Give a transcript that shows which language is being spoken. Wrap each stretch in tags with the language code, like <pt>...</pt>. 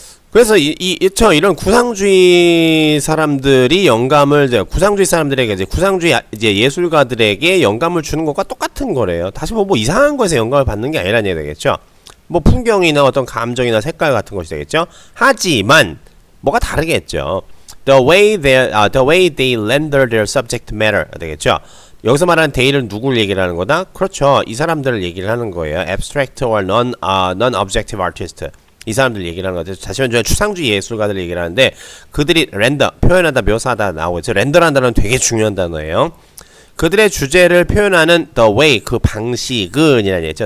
<ko>그래서 이런 구상주의 사람들이 영감을, 구상주의 사람들에게 구상주의 예술가들에게 영감을 주는 것과 똑같은 거래요. 다시 뭐 이상한 거에서 영감을 받는 게 아니라는 얘기 되겠죠. 뭐 풍경이나 어떤 감정이나 색깔 같은 것이 되겠죠. 하지만 뭐가 다르겠죠.</ko> <en>The way they render their subject matter 되겠죠.</en> <ko>여기서 말하는 they를 누굴 얘기를 하는 거다? 그렇죠. 이 사람들을 얘기를 하는 거예요.</ko> <en>abstract or non-objective artist.</en> <ko>이 사람들 얘기를 하는 거죠. 다시 말해 추상주의 예술가들 얘기를 하는데, 그들이 렌더, 표현하다, 묘사하다 나오죠. 렌더라는 단어는 되게 중요한 단어예요. 그들의 주제를 표현하는 the way, 그 방식은 이라는 얘기죠.</ko>